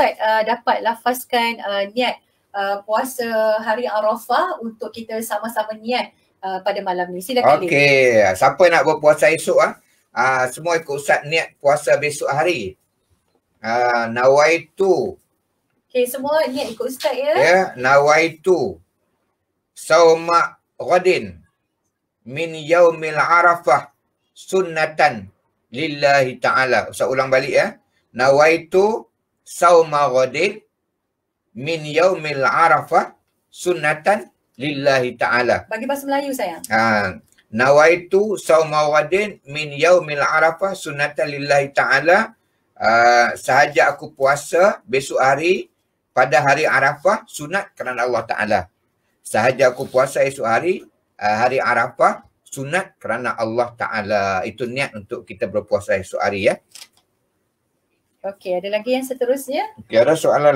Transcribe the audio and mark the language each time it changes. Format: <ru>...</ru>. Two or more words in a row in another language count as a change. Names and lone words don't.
<ms>Ustaz dapat lafazkan niat puasa hari Arafah untuk kita sama-sama niat pada malam ni. Silakan. Okey, siapa nak berpuasa esok semua ikut Ustaz niat puasa besok hari. Nawaitu. Okey, semua niat ikut Ustaz ya.</ms> <ar>Ya, نويت صوم غد من يوم عرفة سنة لله تعالى.</ar> <ms>Ustaz ulang balik ya.</ms> <ar>نويت صوم غد من يوم عرفة سنة لله تعالى.</ar> <ms>Bagi bahasa Melayu sayang.</ms> <ar>نويت صوم غد من يوم عرفة سنة لله تعالى.</ar> <ms>Sahaja aku puasa besok hari pada hari Arafah sunat kerana</ms> <ar>الله تعالى.</ar> <ms>Sahaja aku puasa esok hari hari Arafah sunat kerana</ms> <ar>الله تعالى.</ar> <ms>Itu niat untuk kita berpuasa esok hari ya. Okey, ada lagi yang seterusnya?</ms>